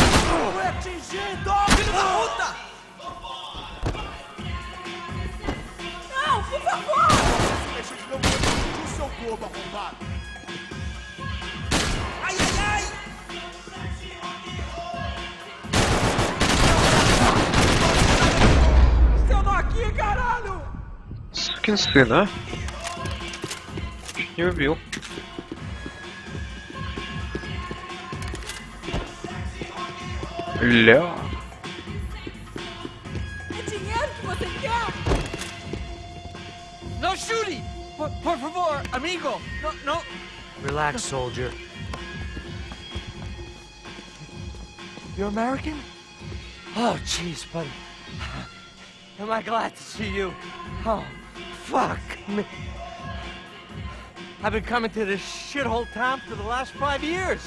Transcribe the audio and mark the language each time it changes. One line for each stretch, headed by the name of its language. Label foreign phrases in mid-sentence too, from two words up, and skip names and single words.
Portuguese: Fui atingido! Filho da puta! Não, por favor! Deixa que não vou discutir o seu corpo arrombado. Ai, ai, ai! Seu nó aqui, caralho!
Russian: Сукин сын, а? Чуть не убил. Ля.
Portuguese: É dinheiro que você quer?
English: No shooting!
Portuguese: Por favor, amigo!
English: No! Relax, soldier. You're American? Oh, jeez, buddy. Am I glad to see you? Oh, fuck me. I've been coming to this shithole town for the last 5 years.